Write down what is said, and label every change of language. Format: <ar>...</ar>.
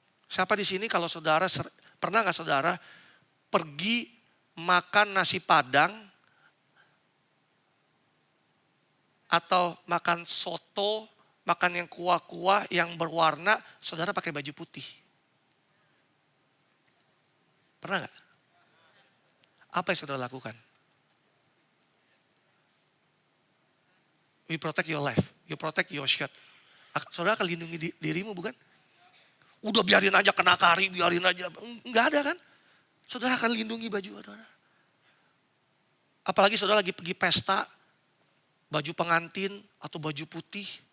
<id>Siapa di sini kalau saudara, pernah gak saudara pergi makan nasi padang atau makan soto, makan yang kuah-kuah yang berwarna, saudara pakai baju putih? Pernah gak? Apa yang saudara lakukan?</id> <en>You protect your life, you protect your shirt.</en> <id>Saudara akan lindungi dirimu bukan? Udah biarin aja kena kari, biarin aja. Enggak ada kan? Saudara akan lindungi baju saudara. Apalagi saudara lagi pergi pesta, baju pengantin atau baju putih.</id>